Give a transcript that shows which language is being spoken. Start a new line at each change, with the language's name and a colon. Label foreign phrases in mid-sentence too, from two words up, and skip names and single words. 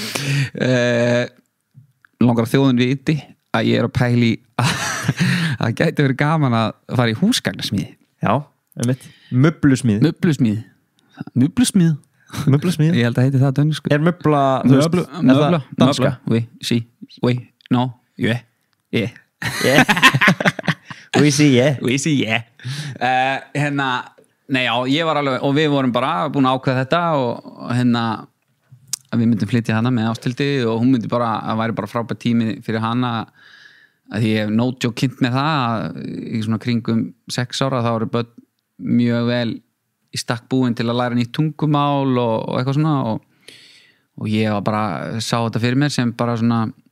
Icelandic: Langar að þjóðin viti að ég er að pæli að það gæti verið gaman að fara í húsgagnasmíði. Já, Möblusmíð. Ég held að heiti það dönsku. Er möbla, þú veist, danska?
English: Oui, no, yeah. We see, yeah.
Icelandic: Nei, já, ég var alveg, og við vorum bara búin að ákveða þetta og að við myndum flytja hana með Ásthildi og hún myndi bara, að væri bara frábær tími fyrir hana, að ég hef
English: no joke
Icelandic: kynnt með það að í svona kringum 6 ára þá eru börn mjög vel í stakk búin til að læra nýtt tungumál og eitthvað svona og ég var bara, sá þetta fyrir mér sem bara svona